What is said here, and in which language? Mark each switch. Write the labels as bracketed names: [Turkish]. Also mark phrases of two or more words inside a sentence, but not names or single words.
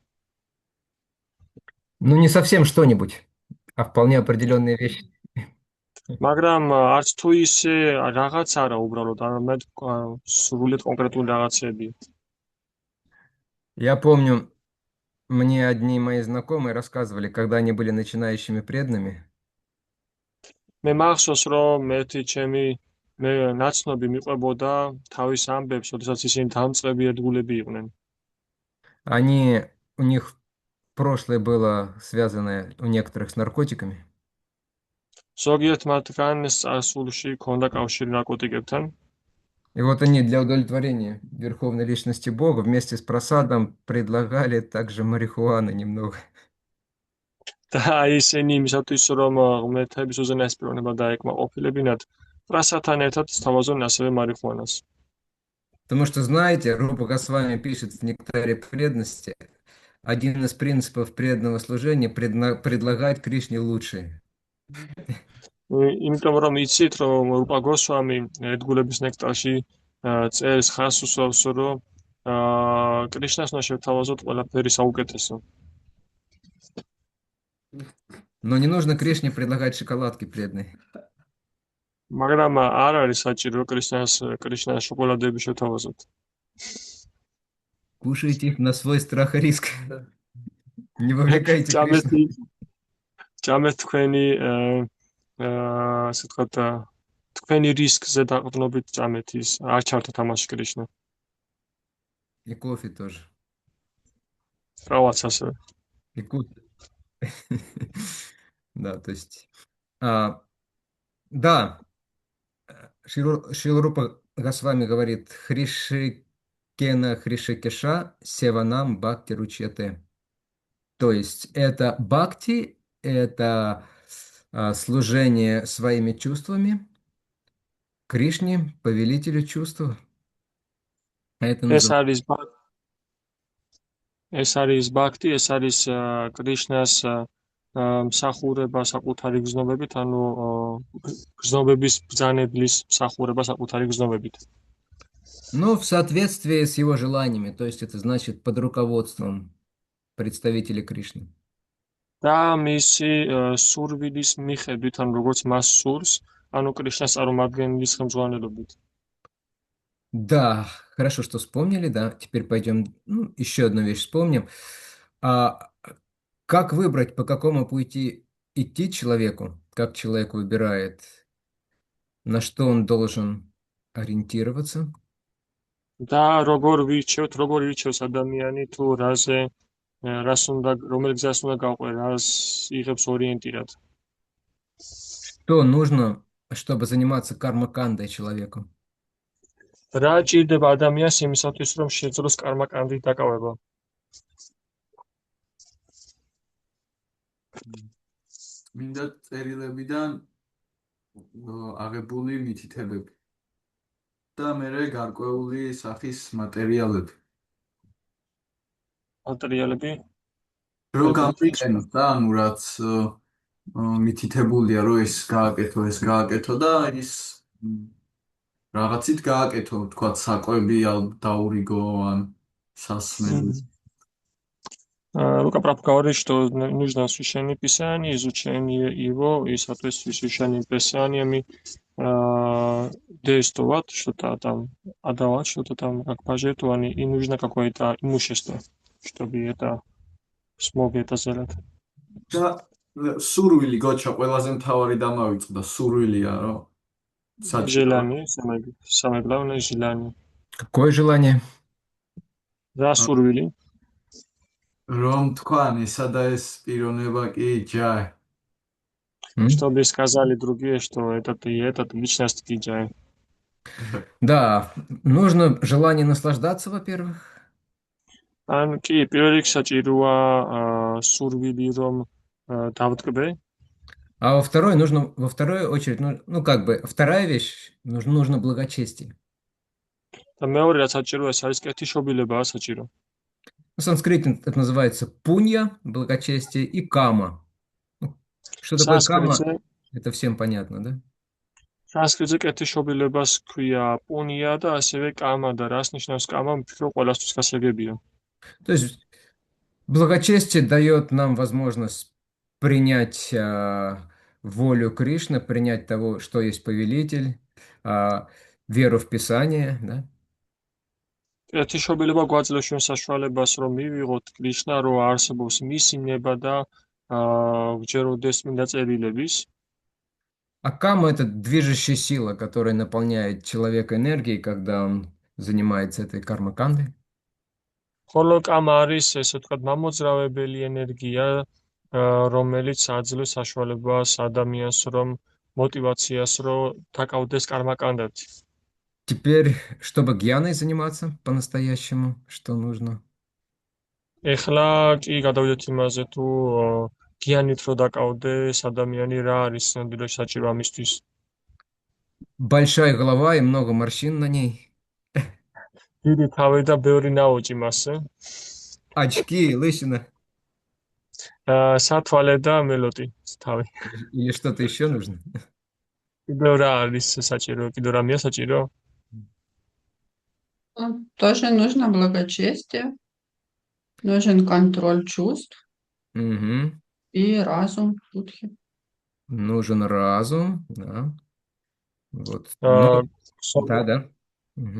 [Russian] Ну, не совсем что-нибудь, а вполне определенные вещи. [Georgian] მაგრამ არც თუ ისე რაღაც არა უბრალოდ, არამედ სრულიად კონკრეტული რაღაცებია. [Russian] Я помню, мне одни мои знакомые рассказывали, когда они были начинающими преданными, [Georgian] მე მახსოვს, რომ ერთი მე ნაცნობი მიყვებოდა თავის ამბებს, როდესაც ისინი დამწყები ერთგულები იყვნენ. [Russian] у них прошлое было связано у некоторых с наркотиками. [Georgian] ზოგიერთ მათგან წარსულში ჰქონდა კავშირი ნარკოტიკებთან. [Russian] И вот они для удовлетворения Верховной Личности Бога вместе с просадом предлагали также марихуаны немного. [Georgian] და ისინი იმისათვის, რომ ღმერთების უზენაესპიროვნება დაეკმაყოფილებინათ, პრასათან ერთად სთავაზობენ ასევე მარიხუანას. [Russian] Потому что, знаете, Рупа Госвами пишет в «Нектаре преданности», один из принципов преданного служения предлагать Кришне лучшее. [Georgian] იმიტომ რომ იცით, რომ რუპა გოსვამი ერთგულების ნექტარში წერს ხას უსვავს, რომ კრიშნას უნდა შევთავაზოთ ყველაფერი საუკეთესო. [Russian] Но не нужно Кришне предлагать шоколадки преданные. [Georgian] მაგრამ არ არის საჭირო კრიშნას შოკოლადები შევთავაზოთ. [Russian] Кушайте их на свой страх и риск. Не вовлекайте Кришну. [Georgian] ჭამეთ თქვენი ასე ვთქვათ, თქვენი რისკზე დაყრდნობით ჭამეთ ის, არ ჩართოთ ამაში კრიშნა. [Russian] И кофе тоже. [Georgian] Правაც ასევე. [Russian] И кофе. Да, то есть... Да, Шрила Госвами говорит, [Sanskrit] हृषीकेण हृषीकेश सेवनम् भक्ति रुच्यते. [Russian] То есть это бхакти, это служение своими чувствами Кришне, повелителю чувств. Это называется... [Georgian] ეს არის ბაქტი, ეს არის კრიშნას მსახურება საკუთარი გზნობებით, ანუ გზნობების ბრძანებლის მსახურება საკუთარი გზნობებით. [Russian] Ну, в соответствии с его желаниями, то есть это значит под руководством представителей Кришны. [Georgian] და მისი სურვილის მიხედვით, ანუ როგორც მას სურს, ანუ კრიშნას წარმომადგენლის ხელმძღვანელობით. [Russian] Да, хорошо, что вспомнили, да. Теперь пойдем, еще одну вещь вспомним. Как выбрать, по какому пути идти человеку, как человек выбирает, на что он должен ориентироваться? [Georgian] და როგორ ირჩევს ადამიანი თუ რომელ გზას უნდა გაყვე, რას იღებს ორიენტირად. [Russian] Что нужно, чтобы заниматься карма-кандой человеку? [Georgian] რა ჭირდება ადამიანს იმისათვის, რომ შეძლოს კარმა-კანდით დაკავება? მინდა წერილებიდან აღებული მითითებები და მერე გარკვეული სახის მატერიალები. რო გამიყენოთ და ანუ რაც მითითებულია, რომ ეს გააკეთო და ის რაღაცით გააკეთო, თქვათ საკვები დაურიგო ან სასმელი. [Russian] Рука Прабхупада говорит, что нужно священные писания, изучение его, и, соответственно, священными писаниями действовать, что-то там, отдавать что-то там, как пожертвование, и нужно какое-то имущество, чтобы это смог это сделать. [Georgian] და სურვილი გოჩა ყველაზე მთავარი დამავიწყდა სურვილია, რომ [Russian] Желание, самое главное желание. Какое желание? Да, сурвили. [Georgian] რომ თქვან ისა და ეს პიროვნება კი ჯაი. [Russian] Чтобы сказали другие, что этот и этот личность джай. Да, нужно желание наслаждаться, во-первых. [Georgian] ან კი პირველ რიგში საჭიროა სურვილი რომ დავტკბე. [Russian] А во вторую очередь, вторая вещь, нужно благочестие. [Georgian] და მეორე რაც საჭიროა, ეს არის კეთილშობილებაა საჭირო. [Russian] На санскрите это называется пунья, благочестие, и кама. Что такое кама? Это всем понятно, да? [Georgian] სანსკრიტზე კეთილშობილებას ქვია პუნია და ასევე კამა და რას ნიშნავს კამა, ვფიქრობ ყველასთვის გასაგებია. [Russian] То есть благочестие дает нам возможность принять волю Кришны, принять того, что есть повелитель, веру в Писание, да? [Georgian] კეთილშობილება გვაძლევს ჩვენ საშუალებას, რომ მივიღოთ კრიშნა, რომ არსებობს მისი ნება და გვჯეროდეს წმინდა წერილების. [Russian] А кама– это движущая сила, которая наполняет человека энергией, когда он занимается этой карма-кандой. [Georgian] ხოლო კამა არის, ესე ვთქვათ, მამოძრავებელი ენერგია, რომელიც აძლევს საშუალებას ადამიანს, რომ мотивациას, რომ დაკავდეს კარმაკანდად. [Russian] Теперь, чтобы гьяной заниматься по-настоящему, что нужно? [Georgian] ეხლა კი გადავიდეთ იმაზე, თუ გიანით რო დაკავდეს ადამიანი, რა არის ნამდვილად საჭირო ამისთვის. [Russian] Большая голова и много морщин на ней. [Georgian] დიდი თავი და ბევრი ნაოჭი მასზე. [Russian] Очки, лысина. [Georgian] სათვალე და მელოტი თავი. [Russian] Или что-то еще нужно? [Georgian] კიდევ რა არის საჭირო? კიდევ რამეა საჭირო? [Russian] Тоже нужно благочестие, нужен контроль чувств Мгм. и разум будхи. Нужен разум, да. Вот. Ну, да. Мгм.